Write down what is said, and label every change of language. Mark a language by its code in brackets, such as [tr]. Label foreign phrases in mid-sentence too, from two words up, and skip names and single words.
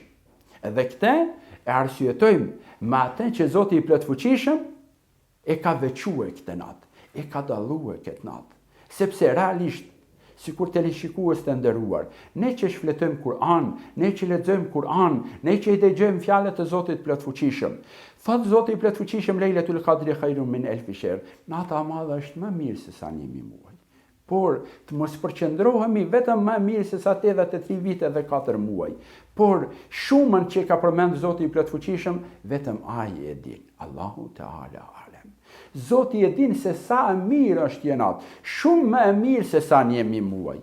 [sq] Edhe këtë e arsyetojmë me atë që Zoti i Plotfuqishëm e ka veçuar këtë natë, e ka dalluar këtë natë. Sepse realisht, sikur teleshikues të nderuar, ne që shfletojmë Kur'an, ne që lexojmë Kur'an, ne që i dëgjojmë fjalët e Zotit Plotfuqishëm, thot Zoti i Plotfuqishëm [ar] ليلة القدر خير من ألف شهر. [sq] Nata e madhe është më mirë se sa 1000 muaj. Por të mos përqendrohemi vetëm më mirë se sa 83 vite dhe 4 muaj. Por shumën që ka përmend Zoti i Plotfuqishëm, vetëm ai e din. [ar] الله تعالى أعلم. [sq] Zoti e din se sa e mirë është jenat, shumë më e mirë se sa 1000 muaj.